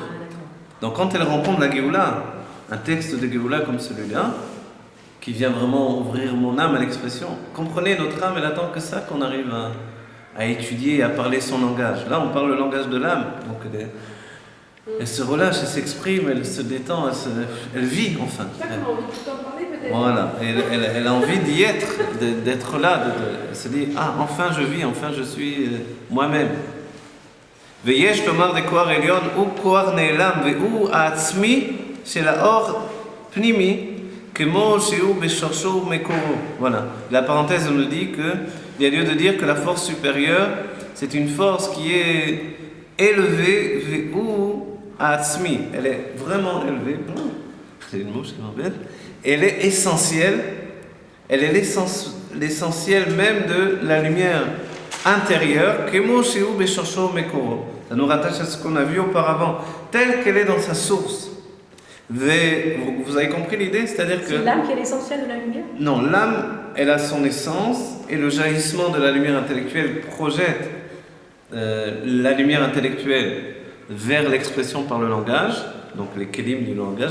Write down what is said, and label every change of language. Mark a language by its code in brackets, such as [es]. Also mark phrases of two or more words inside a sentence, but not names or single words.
[fr] Donc quand elle rencontre la Géoula, un texte de Géoula comme celui-là, qui vient vraiment ouvrir mon âme à l'expression, comprenez, notre âme, elle attend que ça qu'on arrive à étudier et à parler son langage. Là, on parle le langage de l'âme. Donc elle se relâche, elle s'exprime, elle se détend, elle vit enfin. C'est ça qu'on a envie de tout en parler peut-être. Voilà, elle a envie d'y être, d'être là, elle se dit, ah, enfin je vis, enfin je suis moi-même. [he] ויש לומר דקואר עליון הוא קואר נעלם והוא העצמי של האור פנימי כמו שהוא בשורשו ומקורו. [fr] Voilà, la parenthèse nous dit qu'il y a lieu de dire que la force supérieure, c'est une force qui est élevée, [he] והוא העצמי, [fr] elle est vraiment élevée, c'est le mot, je m'embête, elle est essentielle, elle est l'essentiel même de la lumière intérieure, [he] כמו שהוא בשורשו ומקורו. [fr] Ça nous rattache à ce qu'on a vu auparavant, telle qu'elle est dans sa source. Vous avez compris l'idée? C'est-à-dire que... C'est l'âme qui est l'essentiel de la lumière? Non, l'âme, elle a son essence, et le jaillissement de la lumière intellectuelle projette la lumière intellectuelle vers l'expression par le langage, donc les kelim du langage,